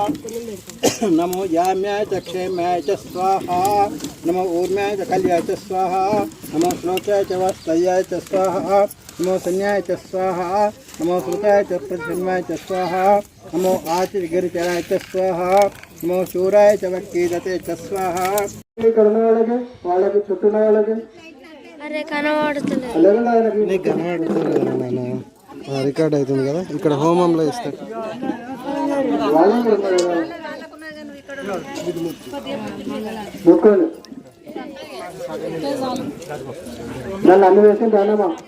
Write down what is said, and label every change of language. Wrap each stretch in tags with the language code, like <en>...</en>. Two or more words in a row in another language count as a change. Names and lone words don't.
<sa>नमो याम्याय च क्षेम्याय च स्वाहा नमो ऊर्म्याय च कल्याय च स्वाहा नमो श्लोकाय च वास्तव्याय च स्वाहा नमो संज्ञाय च स्वाहा नमो श्रुताय च प्रजन्माय च स्वाहा नमो आचिर्गिरिचराय च स्वाहा नमो शूराय च वक्कीदते च स्वाहा</sa> <te>వాళ్ళకి చుట్టూ వాళ్ళకి అరే కనబడుతుంది నీకు కనబడుతుంది నాన్న రికార్డ్ అవుతుంది కదా ఇక్కడ హోమంలో ఇస్తారు నన్ను అన్ని వేసి దానమ్మా</te>